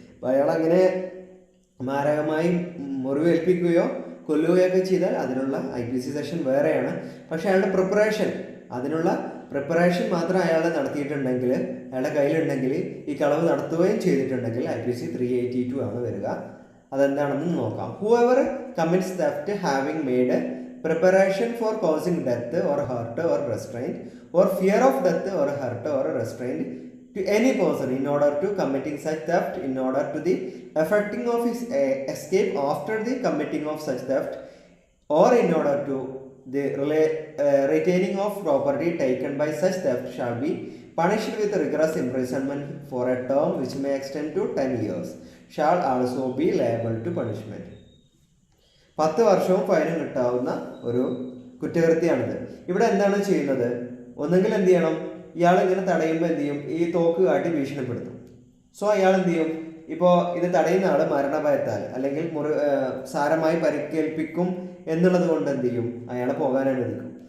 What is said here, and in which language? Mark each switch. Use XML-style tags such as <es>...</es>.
<ml>അപ്പോൾ അയാൾ അങ്ങനെ മാരകമായി മുറിവേൽപ്പിക്കുകയോ കൊല്ലുകയൊക്കെ ചെയ്താൽ അതിനുള്ള IPC സെക്ഷൻ വേറെയാണ്. പക്ഷേ അയാളുടെ അതിനുള്ള പ്രിപ്പറേഷൻ മാത്രം അയാൾ നടത്തിയിട്ടുണ്ടെങ്കിൽ, അയാളുടെ കയ്യിലുണ്ടെങ്കിൽ, ഈ കളവ് നടത്തുകയും ചെയ്തിട്ടുണ്ടെങ്കിൽ IPC 382 ആണ് വരിക. അതെന്താണെന്ന് നോക്കാം.</ml> <en>Whoever commits theft having made preparation for causing death or hurt or restraint or fear of death or hurt or restraint to any person in order to committing such theft, in order to the effecting of his escape after the committing of such theft, or in order to the retaining of property taken by such theft shall be punished with rigorous imprisonment for a term which may extend to 10 years, shall also be liable to punishment.</en> <ml>10 വർഷവും ഫൈനും കിട്ടാവുന്ന ഒരു കുറ്റകൃത്യമാണിത്. ഇവിടെ എന്താണ് ചെയ്യുന്നത്, ഒന്നെങ്കിൽ എന്ത് ചെയ്യണം, ഇയാൾ ഇങ്ങനെ തടയുമ്പോൾ എന്ത് ചെയ്യും, ഈ തോക്ക് കാട്ടി ഭീഷണിപ്പെടുത്തും. സോ അയാൾ എന്ത് ചെയ്യും, ഇപ്പോൾ ഇത് തടയുന്ന ആൾ മരണഭയത്താൽ അല്ലെങ്കിൽ സാരമായി പരിക്കേൽപ്പിക്കും എന്നുള്ളത് കൊണ്ട് എന്ത് ചെയ്യും, അയാളെ പോകാൻ അനുവദിക്കും.</ml>